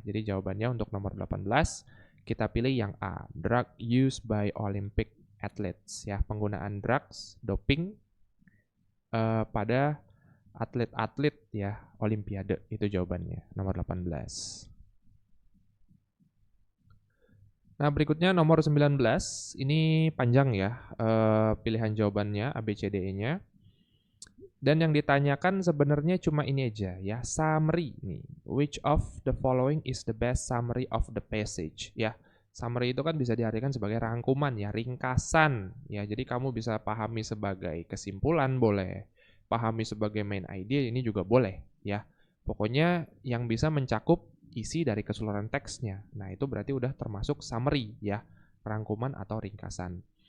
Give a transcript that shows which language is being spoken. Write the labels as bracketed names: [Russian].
[Indonesian] Jadi jawabannya untuk nomor 18 kita pilih yang A, [English] drug used by Olympic athletes [Indonesian] ya, penggunaan drugs, doping pada atlet-atlet ya Olimpiade itu jawabannya nomor 18. Nah, berikutnya nomor 19, ini panjang ya pilihan jawabannya A, B, C, D, E-nya. Dan yang ditanyakan sebenarnya cuma ini aja ya, summary nih. [English] Which of the following is the best summary of the passage? [Indonesian] Ya, summary itu kan bisa diartikan sebagai rangkuman ya, ringkasan ya. Jadi kamu bisa pahami sebagai kesimpulan boleh, pahami sebagai main idea ini juga boleh ya. Pokoknya yang bisa mencakup isi dari keseluruhan teksnya. Nah, itu berarti udah termasuk summary ya, rangkuman atau ringkasan.